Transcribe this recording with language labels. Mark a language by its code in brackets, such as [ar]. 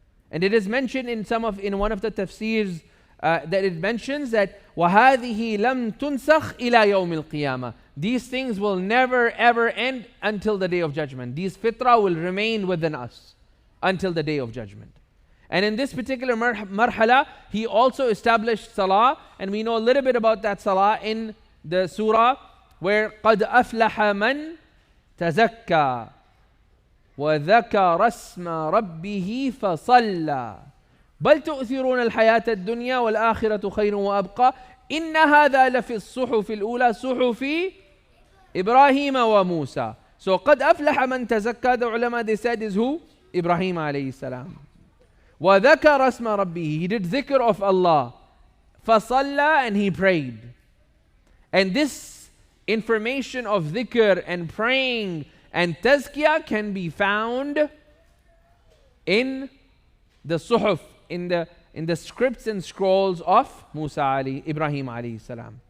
[en] And it is mentioned in one of the tafsirs that it mentions that [ar] وَهَذِهِ لَمْ تُنْسَخْ إِلَى يَوْمِ الْقِيَامَةِ. [en] These things will never ever end until the day of judgment. These fitrah will remain within us until the day of judgment. And in this particular marhala, he also established salah, and we know a little bit about that salah in the surah where [ar] قَدْ أَفْلَحَ مَنْ تَزَكَّى وَذَكَرَ اسْمَ رَبِّهِ فَصَلَّى بَلْ تُؤْثِرُونَ الْحَيَاةَ الدُّنْيَا وَالْآخِرَةُ خَيْرٌ وَأَبْقَى إِنَّ هَذَا لَفِي الصُّحُفِ الْأُولَى صُحُفِ إِبْرَاهِيمَ وَمُوسَى. [en] So [ar] قَدْ أَفْلَحَ مَنْ تَزَكَّى, [en] the ulama, they said, is who? Ibrahim alayhi salam. [ar] وَذَكَرَ اسْمَ رَبِّهِ, [en] he did dhikr of Allah. فَصَلَّى, and he prayed. And this information of dhikr and praying and tazkiyah can be found in the suhuf, in the scripts and scrolls of Ibrahim alayhi salam.